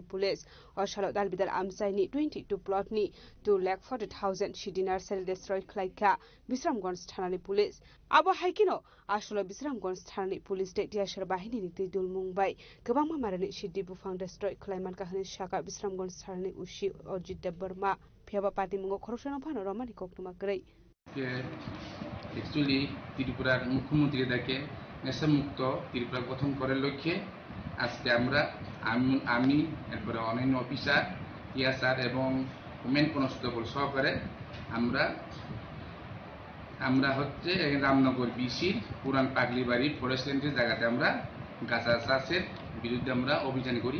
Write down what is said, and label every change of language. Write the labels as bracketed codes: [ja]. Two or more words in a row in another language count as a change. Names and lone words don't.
[trp] police Oshalo dalbidal amsaini 22 plot ni 2,40,000 [en] city nursery destroy [trp] khlaika Bisramganj Thanani police abo haikino asholo Bisramganj Thanani police de tiashar bahini ni tidul mungbai gobangma marani city bufang destroy khlaiman kahani shaka Bisramganj Thanani ushi Ajit Debarma phiaba party mungo khoroksana phano romani koktuma grei [en] Actually, [bn] ত্রিপুরার মুখ্যমন্ত্রী ডাকে নেশামুক্ত ত্রিপুরা গঠন করার লক্ষ্যে আজকে আমি এরপরে অন্যান্য অফিসার টিএসআর এবং [en] women constable [bn] সহকারে আমরা হচ্ছে রামনগর বিসির পুরান পাগলিবাড়ি [en] forest lander [bn] জায়গাতে আমরা গাঁজা চাষের বিরুদ্ধে আমরা অভিযান করি।